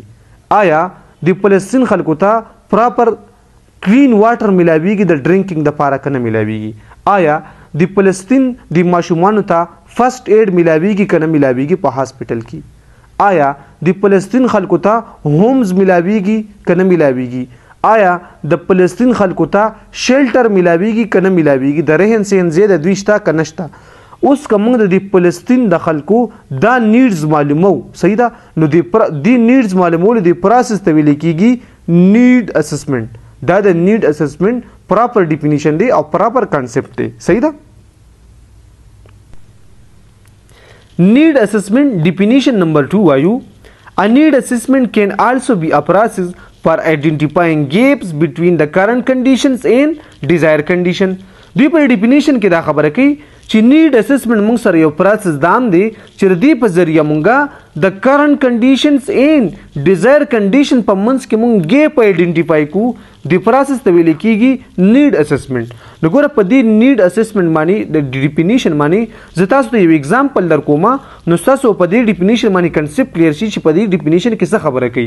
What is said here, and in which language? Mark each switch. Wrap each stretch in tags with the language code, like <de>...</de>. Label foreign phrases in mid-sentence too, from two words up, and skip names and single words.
<ps>آیا د فلسطین خلکو ته</ps> <en>proper clean water</en> <ps>ملاویږي د ډرینکینګ دپاره که نه ملاویږي، آیا د فلسطین د ماشومانو ته</ps> <en>first aid</en> <ps>ملاویږي که نه ملاویږي په هاسپټل کې، آیا د فلسطین خلکو ته هومز ملاویږي که نه ملاویږي، آیا د فلسطین خلکو ته شیلټر ملاویږي که نه ملاویږي، د رهن سهن ځای د دوی شته که نشته. اوس که موږ د فلسطین د خلکو دا نیډز معلومو، صحیح ده، نو د نیډز معلومولو د پروسس ته ویل کېږي</ps> <en>need assessment.</en> <ps>دا د</ps> <en>need assessment proper definition</en> <ps>دی او</ps> <en>proper concept</en> <ps>دی. صحیح ده.</ps> <en>Need assessment definition number 2 وایو. A need assessment can also be a process for identifying gaps between the current conditions and desired condition.</en> <ps>دوی په ډیفینیشن کې دا خبره کوي چې</ps> <en>need assessment</en> <ps>موږ سره یو پروسس دام دی چې د دې په ذریعه موږ د</ps> <en>current conditions and desire condition</en> <ps>په منځ کې موږ</ps> <en>gap identify</en> <ps>کوو. د پروسس ته ویل کېږي</ps> <en>need assessment.</en> <ps>نو ګوره په دې</ps> <en>need assessment</en> <ps>باندې د ډیفینیشن باندې زه تاسو ته یو اگزامپل در کوم نو تاسو په دې ډیفینیشن باندې</ps> <en>concept clear</en> <ps>شي چې په دې ډیفینیشن کې څه خبره کوي.</ps>